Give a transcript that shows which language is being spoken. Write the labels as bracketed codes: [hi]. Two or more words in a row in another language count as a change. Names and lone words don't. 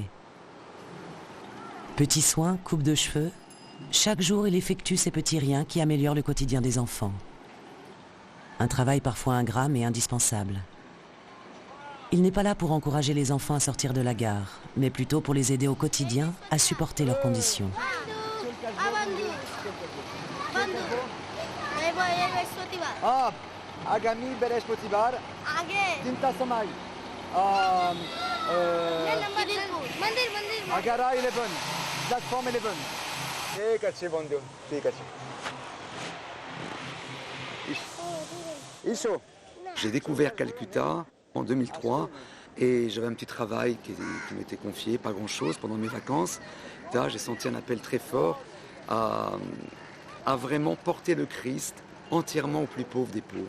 [fr] Petits soins, coupe de cheveux, chaque jour il effectue ces petits riens qui améliorent le quotidien des enfants. Un travail parfois ingrat mais indispensable. Il n'est pas là pour encourager les enfants à sortir de la gare, mais plutôt pour les aider au quotidien à supporter leurs conditions. [bn] আগামী বৃহস্পতিবার তিনটার সময় 11 প্ল্যাটফর্ম 11 ঠিক আছে বন্ধু ঠিক আছে [fr] J'ai découvert Calcutta en 2003 et j'avais un petit travail qui m'était confié, pas grand-chose, pendant mes vacances. Là, j'ai senti un appel très fort à vraiment porter le Christ entièrement aux plus pauvres des pauvres.